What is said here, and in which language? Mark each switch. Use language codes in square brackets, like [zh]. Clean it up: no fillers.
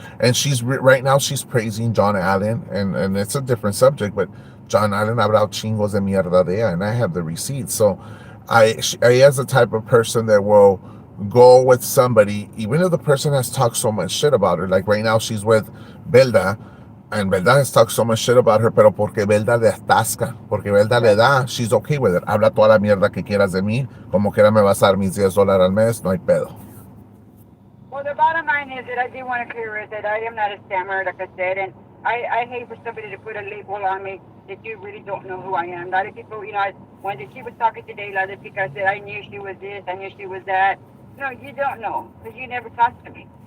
[en] And right now she's praising John Allen. And it's a different subject, but John Allen [es] hablado chingos de mierda de ella, [en] and I have the receipts. So I is the type of person that will go with somebody, even if the person has talked so much shit about her. Like right now, she's with Belda, and Belda has talked so much shit about her, [es] pero porque Belda le [en] atasca, porque Belda le Right. da, she's okay with it. [es] Habla toda la mierda que quieras de mí, como quiera me vas a dar mis $10 al mes, no hay pedo. [en] Well, the bottom line is that I do want to clear it that I am not a scammer, like I said, and I hate for somebody to put a label on me that you really don't know who I am. A lot of people, when she was talking today, a lot of people said, I knew she was this, I knew she was that. No, you don't know because you never talked to me.